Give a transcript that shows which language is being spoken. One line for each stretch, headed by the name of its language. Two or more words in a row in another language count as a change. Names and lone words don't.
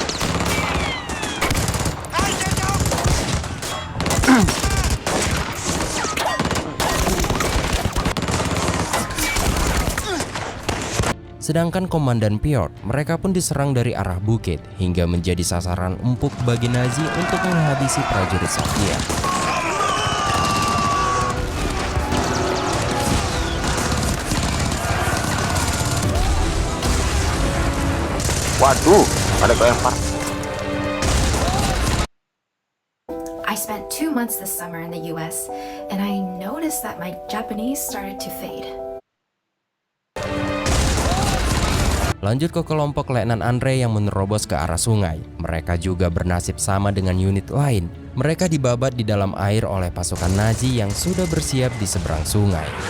Indonesian: Sedangkan Komandan Piotr, mereka pun diserang dari arah bukit hingga menjadi sasaran empuk bagi Nazi untuk menghabisi prajurit Soviet. Waduh, ada kelempar.
English: I spent 2 months this summer in the US, and I noticed that my Japanese started to fade.
Indonesian: Lanjut ke kelompok Letnan Andre yang menerobos ke arah sungai. Mereka juga bernasib sama dengan unit lain. Mereka dibabat di dalam air oleh pasukan Nazi yang sudah bersiap di seberang sungai.